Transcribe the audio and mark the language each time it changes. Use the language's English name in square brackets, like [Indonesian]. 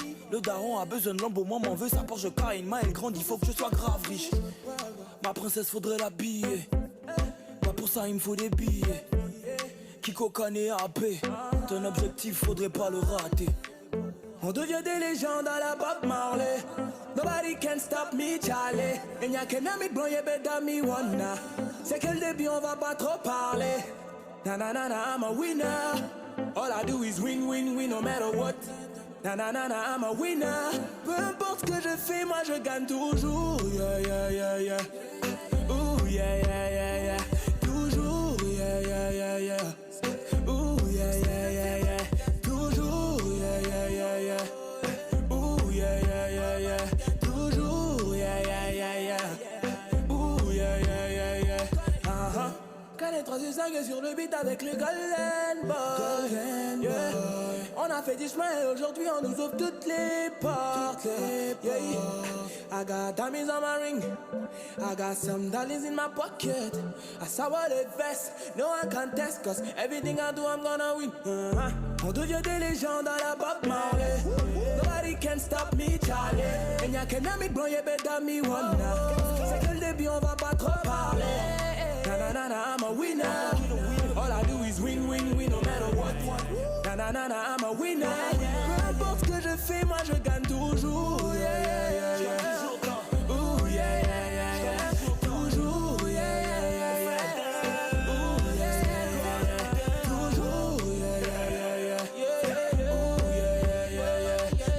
[French] Le daron a besoin de lambeau, maman veut sa Porsche Cayenne. Elle grandit, faut que je sois grave riche. Ma princesse, faudrait l'habiller. Pas pour ça, il me faut des billets. Kiko Kane AP, ton objectif faudrait pas le rater. On devient des légendes à la Bob Marley. [English] Nobody can stop me, Charlie. [French] Et y'a qu'un ami blanc, y'a [English] better me wanna. [French] C'est que le début, on va pas trop parler. [English] Na na na na, I'm a winner. All I do is win, win, win, no matter what. Na na na na, I'm a winner. [French] Peu importe ce que je fais, moi je gagne toujours. Yeah, yeah, yeah, yeah. Ooh, yeah, yeah, yeah, yeah. Toujours, yeah, yeah, yeah, yeah. Ooh, yeah, yeah, yeah, yeah. Toujours, yeah, yeah, yeah, yeah. Ooh, yeah, yeah, yeah, yeah. Toujours, yeah, yeah, yeah, yeah. Ooh, yeah, yeah, yeah, yeah. Canet 3 sur 5 sur le beat avec le Golden Boy. Yeah. On a fait du chemin et aujourd'hui on nous ouvre toutes les portes. Yeah. [English] I got diamonds on my ring. I got some dollars in my pocket. I saw what it vest. No one can test, cause everything I do I'm gonna win. [French] On devient des légendes à la Bob Marley. [English] Nobody can stop me, Charlie. [French] Et y'a qu'un ami blanc, y'a [English] better me wanna. [French] C'est que le début, on va pas trop parler. [English] Na na na na, I'm a winner. All I do is win, win, win, no matter what. Na na na na, I'm a winner. [French] Peu importe ce que je fais, moi je gagne toujours. Yeah, yeah, yeah, yeah. Ooh, yeah, yeah, yeah, yeah. Toujours, yeah, yeah, yeah, yeah. Ooh, yeah, yeah, yeah. Toujours, yeah, yeah, yeah, yeah. Ooh, yeah, yeah, yeah, yeah.